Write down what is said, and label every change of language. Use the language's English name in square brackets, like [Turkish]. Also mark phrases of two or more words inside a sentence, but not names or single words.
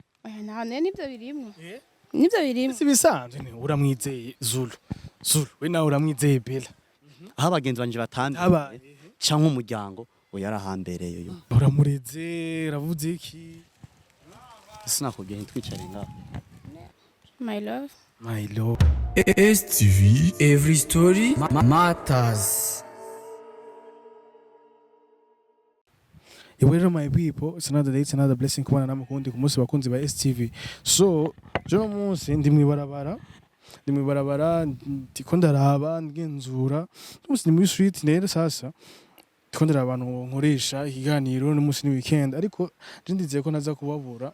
[Rundi] nta nibyo birimwe nibyo birimwe Si bisanzwe ni uramwizeye Zulu. We nawe uramwizeye Bella. Aho abagenzi banje batandi canke umuryango yarahambereye uyo. Uramureze ravuze iki? Sinakubwiye ntwicare ngaho. [English] my love My love. STV, every story matters. Rero my people, it's another day, it's another blessing [Rundi] kubana namukundi ku munsi bakunzi ba STV. So, jo munsi ndi mwibarabara ndiko ndaraba ngenzura. Umunsi ni muri street nere sasa. Ndiko ndaraba abantu nkoresha ikiganiro n'umunsi ni weekend ariko je ndizeye ko naza kubabura.